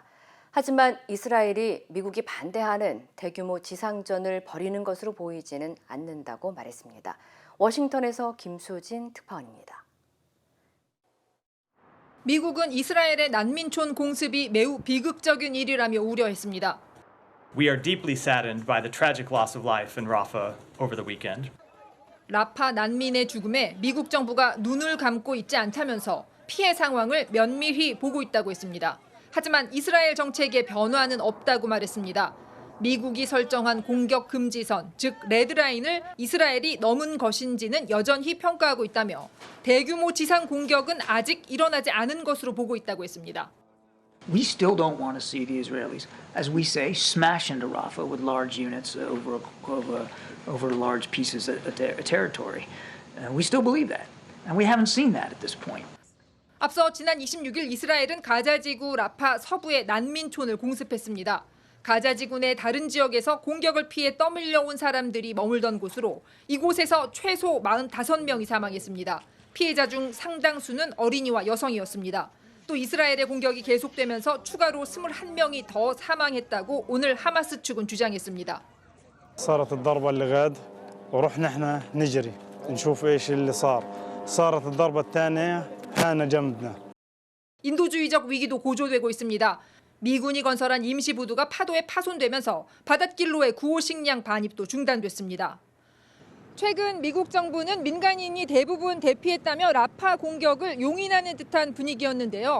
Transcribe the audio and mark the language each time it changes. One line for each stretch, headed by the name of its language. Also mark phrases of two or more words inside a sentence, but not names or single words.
Korean: 하지만 이스라엘이 미국이 반대하는 대규모 지상전을 벌이는 것으로 보이지는 않는다고 말했습니다. 워싱턴에서 김수진 특파원입니다. 미국은 이스라엘의 난민촌 공습이 매우 비극적인 일이라며 우려했습니다.
English: We are deeply saddened by the tragic loss of life in Rafah over the weekend.
Korean: 라파 난민의 죽음에 미국 정부가 눈을 감고 있지 않다면서 피해 상황을 면밀히 보고 있다고 했습니다. 하지만 이스라엘 정책의 변화는 없다고 말했습니다. 미국이 설정한 공격 금지선, 즉 레드라인을 이스라엘이 넘은 것인지는 여전히 평가하고 있다며 대규모 지상 공격은 아직 일어나지 않은 것으로 보고 있다고 했습니다.
English: We still don't want to see the Israelis, as we say, smash into Rafah with large units over large pieces of territory. We still believe that, and we haven't seen that at this point.
Korean: 앞서 지난 26일 이스라엘은 가자지구 라파 서부의 난민촌을 공습했습니다. 가자지구 내 다른 지역에서 공격을 피해 떠밀려 온 사람들이 머물던 곳으로 이곳에서 최소 45명이 사망했습니다. 피해자 중 상당수는 어린이와 여성이었습니다. 또 이스라엘의 공격이 계속되면서 추가로 21명이 더 사망했다고 오늘 하마스 측은 주장했습니다.
Arabic: صارت الضربة اللي غاد ورحنا احنا نجري نشوف ايش اللي صار صارت الضربة الثانية حان جنبنا.
Korean: 인도주의적 위기도 고조되고 있습니다. 미군이 건설한 임시부두가 파도에 파손되면서 바닷길로의 구호 식량 반입도 중단됐습니다. 최근 미국 정부는 민간인이 대부분 대피했다며 라파 공격을 용인하는 듯한 분위기였는데요.